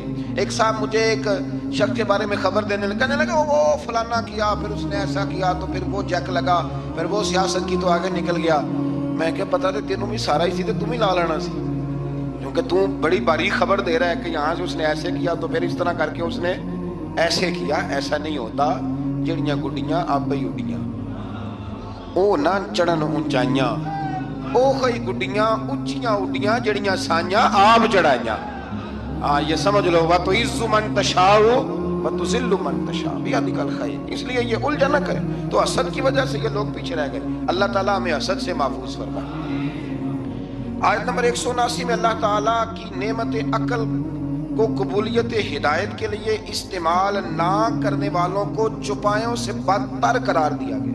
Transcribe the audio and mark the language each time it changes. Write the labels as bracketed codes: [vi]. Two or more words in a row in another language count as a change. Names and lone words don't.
[ur] ایک صاحب مجھے ایک شخص کے بارے میں خبر دینے لگا، کہنے لگا وہ فلانا کیا، پھر اس نے ایسا کیا، تو پھر وہ جیک لگا، پھر وہ سیاست کی، تو آگے نکل گیا۔ میں کہ [pa] پتا تھے تینوں بھی سارا ہی سی، [ur] تو تم ہی لا لینا سی، کیونکہ تم بڑی باریک خبر دے رہا ہے کہ یہاں سے اس نے ایسے کیا، تو پھر اس طرح کر کے اس نے ایسے کیا۔ ایسا نہیں ہوتا، [pa] جڑیاں گڈیاں آپ ہی اڈیاں، او نہ چڑھن اونچائیاں، او خی گڈیاں اونچیاں اڈیاں، جڑیاں سائیاں آپ چڑھائیاں۔ [ur] یہ سمجھ لو، [ar] وَتُعِزُّ مَن تَشَاءُ وَتُذِلُّ مَن تَشَاءُ بِيَدِكَ الْخَيْرُ۔ [ur] اس لیے یہ الجھن نہ کرے۔ تو حسد کی وجہ سے یہ لوگ پیچھے رہ گئے۔ اللہ تعالیٰ ہمیں حسد سے محفوظ فرمائے۔ آیت نمبر 179 میں اللہ تعالیٰ کی نعمت عقل کو قبولیت ہدایت کے لیے استعمال نہ کرنے والوں کو چوپایوں سے بدتر قرار دیا گیا۔